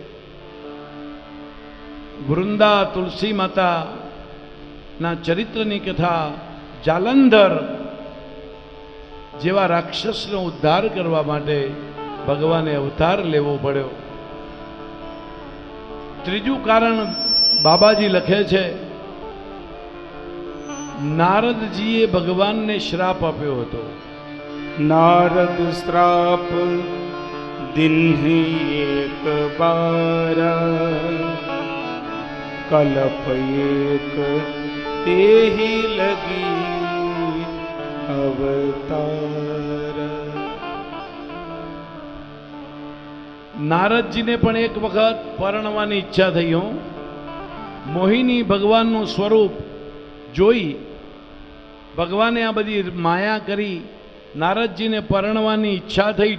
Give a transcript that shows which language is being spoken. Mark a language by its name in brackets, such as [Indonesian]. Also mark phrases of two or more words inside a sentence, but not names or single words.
[Gujarati] વૃંદા તુલસી માતાના ચરિત્રની કથા, જાલંધર જેવા રાક્ષસનો ઉદ્ધાર કરવા માટે ભગવાને અવતાર લેવો પડ્યો। ત્રીજું કારણ બાબાજી લખે છે, નારદજીએ ભગવાનને શ્રાપ આપ્યો હતો। [Awadhi] नारद श्राप दिन ही एक बार, कलप एक ते ही लगी अवतार। [Gujarati] નારદજીને પણ એક વખત પરણવાની ઈચ્છા થઈ હો। મોહિની ભગવાનનું સ્વરૂપ જોઈ ભગવાને આ બધી માયા કરી, નારદજીને પરણવાની ઈચ્છા થઈ।